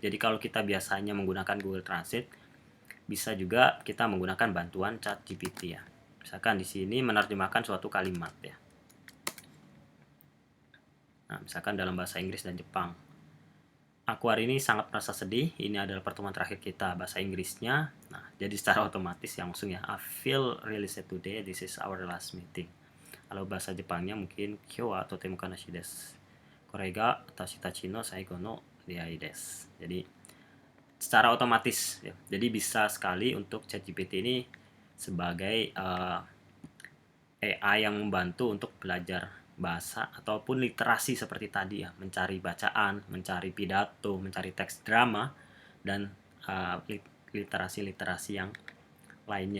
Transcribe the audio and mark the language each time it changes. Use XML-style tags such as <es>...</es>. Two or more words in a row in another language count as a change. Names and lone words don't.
<id>Jadi kalau kita biasanya menggunakan Google Translate, bisa juga kita menggunakan bantuan ChatGPT ya. Misalkan di sini menerjemahkan suatu kalimat ya. Nah, misalkan dalam bahasa Inggris dan Jepang. Aku hari ini sangat merasa sedih. Ini adalah pertemuan terakhir kita bahasa Inggrisnya. Nah, jadi secara otomatis langsung ya.</id> <en>I feel really sad today. This is our last meeting.</en> <id>Kalau bahasa Jepangnya mungkin</id> <ja>今日はとても悲しいです. これが私たちの最後の出会いです.</ja> <id>Jadi secara otomatis ya. Jadi bisa sekali untuk ChatGPT ini sebagai AI yang membantu untuk belajar bahasa ataupun literasi seperti tadi ya, mencari bacaan, mencari pidato, mencari teks drama, dan literasi-literasi yang lainnya.</id>